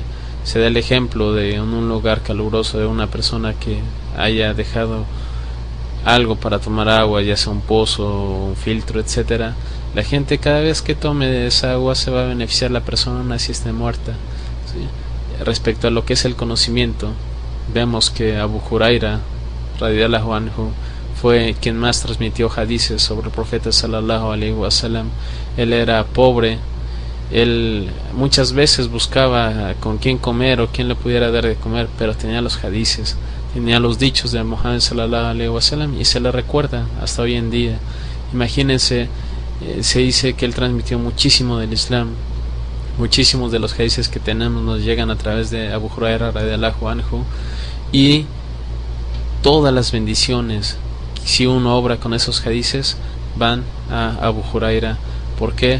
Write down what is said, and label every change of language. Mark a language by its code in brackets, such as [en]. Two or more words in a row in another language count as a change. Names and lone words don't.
[es] Se da el ejemplo de en un lugar caluroso de una persona que haya dejado algo para tomar agua, ya sea un pozo, un filtro, etcétera. La gente, cada vez que tome esa agua, se va a beneficiar la persona así esté muerta, ¿sí? Respecto a lo que es el conocimiento, vemos que Abu Huraira [ar] رضي الله عنه [es] fue quien más transmitió hadices sobre el profeta [ar] صلى الله عليه وسلم. [es] Él era pobre, él muchas veces buscaba con quién comer o quién le pudiera dar de comer, pero tenía los hadices, tenía los dichos de Muhammad [ar] صلى الله عليه وسلم, [es] y se le recuerda hasta hoy en día. Imagínense, se dice que él transmitió muchísimo del Islam. Muchísimos de los hadices que tenemos nos llegan a través de Abu Huraira [ar] رضي الله عنه, [es] y todas las bendiciones, si uno obra con esos hadices, van a Abu Huraira. ¿Por qué?